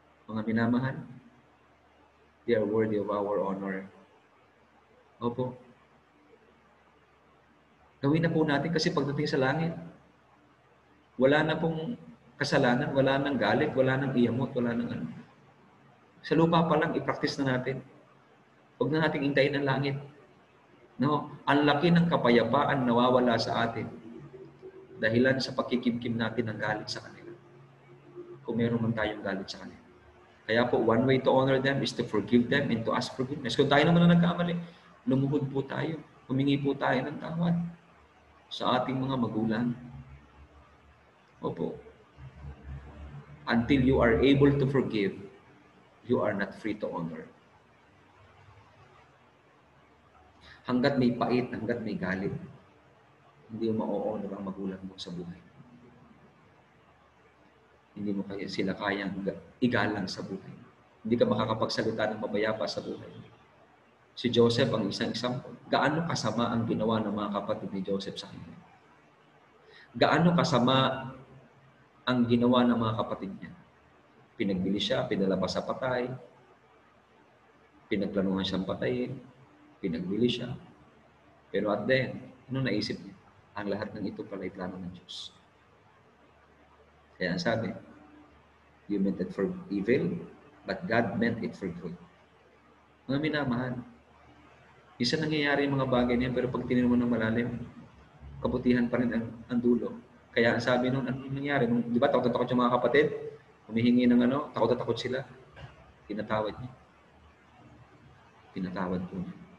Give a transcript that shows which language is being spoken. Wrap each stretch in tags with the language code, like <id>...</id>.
<tl>Mga minamahal,</tl> <en>they are worthy of our honor.</en> <tl>Opo. Gawin na po natin kasi pagdating sa langit, wala na pong kasalanan, wala nang galit, wala nang iyamot, wala nang ano. Sa lupa pa lang, i-practice na natin. Huwag na natin intayin ang langit. No? Ang laki ng kapayapaan nawawala sa atin dahilan sa pagkikimkim natin ng galit sa kanila. Kung meron man tayong galit sa kanila. Kaya po,</tl> <en>one way to honor them is to forgive them and to ask forgiveness.</en> <tl>Kung tayo naman na nagkamali, lumuhod po tayo. Humingi po tayo ng tawad sa ating mga magulang. Opo.</tl> <en>Until you are able to forgive, you are not free to honor.</en> <tl>Hanggat may pait, hanggat may galit, hindi mo ma-honor ang magulang mo sa buhay. Hindi mo sila kayang igalang sa buhay. Hindi ka makakapagsalita ng mapayapa sa buhay. Si Joseph ang isang example. Gaano kasama ang ginawa ng mga kapatid ni Joseph sa kanya? Gaano kasama ang ginawa ng mga kapatid niya? Pinagbili siya, pinalabas sa patay, pinagplanuhan siyang patayin, pinagbili siya. Pero</tl> <en>at the end,</en> <tl>ano naisip niya? Ang lahat ng ito pala ay plano ng Diyos. Kaya sabi,</tl> <en>you meant it for evil, but God meant it for good.</en> <tl>Mga minamahal, isa nangyayari yung mga bagay niyan, pero pag tinignan mo ng malalim, kabutihan pa rin ang dulo. Kaya ang sabi nung ano nangyari, di ba takot-takot yung mga kapatid, humihingi ng takot-takot sila, pinatawad niya. Pinatawad po niya.</tl>